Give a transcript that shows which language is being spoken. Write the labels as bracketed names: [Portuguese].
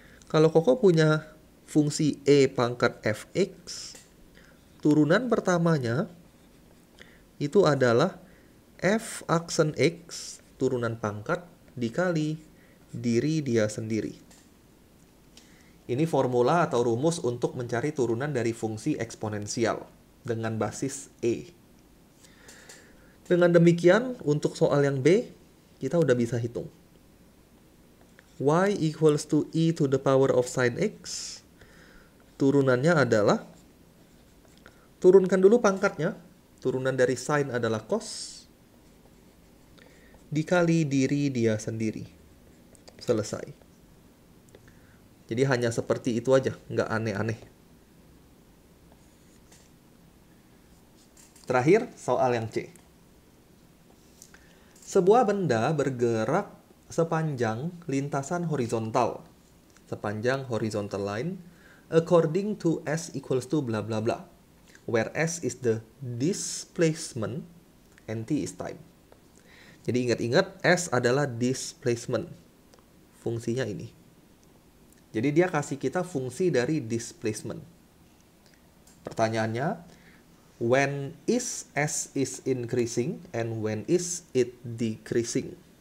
[Indonesian] Kalau Koko punya fungsi E pangkat fx, turunan pertamanya itu adalah f aksen x, turunan pangkat, dikali diri dia sendiri. Ini formula atau rumus untuk mencari turunan dari fungsi eksponensial dengan basis E. Dengan demikian, untuk soal yang B, kita udah bisa hitung. [English] Y equals to E to the power of sin x. [Indonesian] Turunannya adalah, turunkan dulu pangkatnya. Turunan dari sin adalah cos. Dikali diri dia sendiri. Selesai. Jadi hanya seperti itu aja, nggak aneh-aneh. Terakhir, soal yang C. Sebuah benda bergerak sepanjang lintasan horizontal. Sepanjang [English] horizontal line, according to S equals to bla bla bla. Where S is the displacement and T is time. [Indonesian] Jadi ingat-ingat, S adalah displacement. Fungsinya ini. Jadi dia kasih kita fungsi dari displacement. Pertanyaannya, [English] when is S is increasing and when is it decreasing?